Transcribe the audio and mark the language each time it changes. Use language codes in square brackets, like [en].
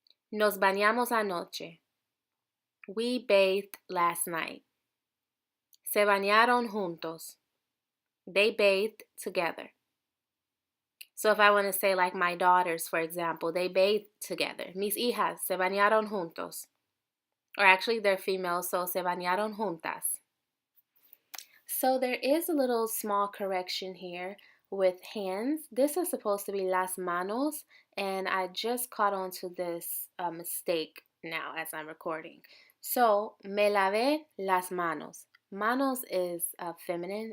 [es] Nos bañamos anoche. [en] We bathed last night. [es] Se bañaron juntos. [en] They bathed together. So if I want to say like my daughters, for example, they bathed together. [es] Mis hijas se bañaron juntos. [en] Or actually they're female, so [es] se bañaron juntas. [en] So there is a little small correction here with hands. This is supposed to be las manos, and I just caught on to this mistake now as I'm recording. So, [es] me lavé las manos. [en] Manos is feminine.